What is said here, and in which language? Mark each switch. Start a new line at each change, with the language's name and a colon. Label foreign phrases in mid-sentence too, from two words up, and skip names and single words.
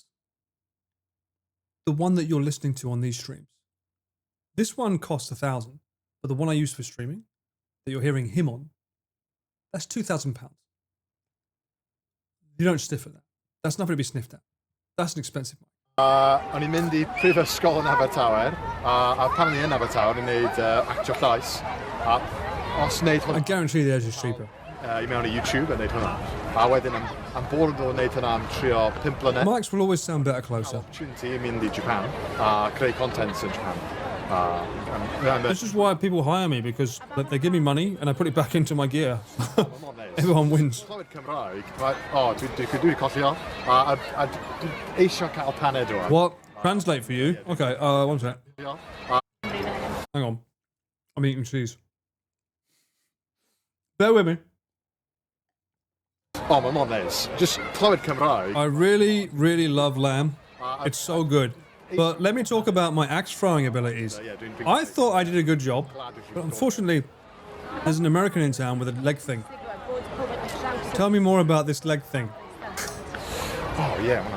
English: The one that you're listening to on these streams. This one costs £1,000, but the one I use for streaming that you're hearing him on, that's £2,000. You don't sniff at that. That's nothing to be sniffed at. That's an expensive one.
Welsh: O'n i'n mynd I prifysgol yn Abertawe, a pan o'n i yn Abertawe, o'n i'n neud actio llais. A os wneud hwnna...
English: I guarantee theirs is cheaper.
Welsh: I mewn I YouTube yn neud hwnna. A wedyn am bored o wneud hwnna am trio 5 blynedd.
English: Mics will always sound better closer.
Welsh: Opportunity I mynd I Japan, a creu
English: content in
Welsh: Japan.
English: This is why people hire me, because they give me money and I put it back into my gear. Everyone wins. What? Translate for you? Okay, one sec. Hang on. I'm eating cheese. Bear with me. Oh, my mom is. Just
Welsh: clywed Cymraeg.
English: I really, really love lamb. It's so good. But let me talk about my axe throwing abilities. I thought I did a good job, but unfortunately, there's an American in town with a leg thing. Tell me more about this leg thing. Oh, yeah.